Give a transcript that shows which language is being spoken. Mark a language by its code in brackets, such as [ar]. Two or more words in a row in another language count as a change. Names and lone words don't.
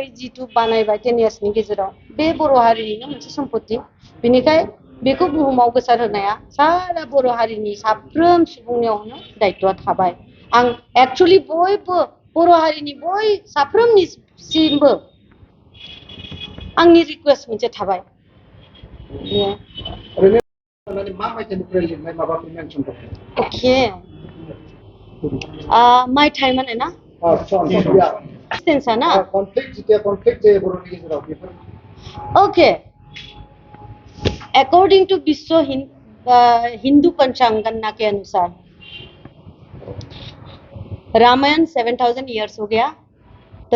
[brx] जिथु बानायबाय 10 yearsनि गेजेराव बे बर' हारिनिनो मोनसे सम्पति बेनिखाय बेखौ बुहुमाव गोसार होनाया सारा बर' हारिनि साफ्रोम सुबुंनियावनो दायित्वआ थाबाय आं एक्चुअलि बयबो बर' हारिनि साफ्रोमनिसिमबो आंनि रिक्वेस्ट मोनसे थाबाय अके मायथाइ माने ना डिस्टेंसआ ना [en] OK according to [hi] विश्व हिंदू पंचांग गणना के अनुसार रामायण 7000 years हो गया तो